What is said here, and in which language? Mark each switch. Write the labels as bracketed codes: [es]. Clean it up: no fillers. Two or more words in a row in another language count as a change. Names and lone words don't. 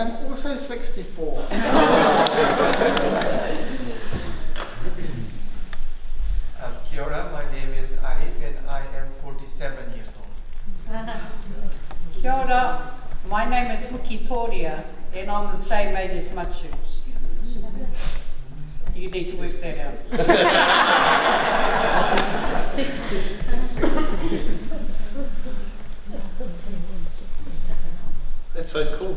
[en] We'll say 64. [mi] Kia ora, [en] my name is Arif and I am 47 years old. [mi] Kia ora, [en] my name is Muki Toria and I'm the same age as Matsu. You need to work that out. 60. That's so cool.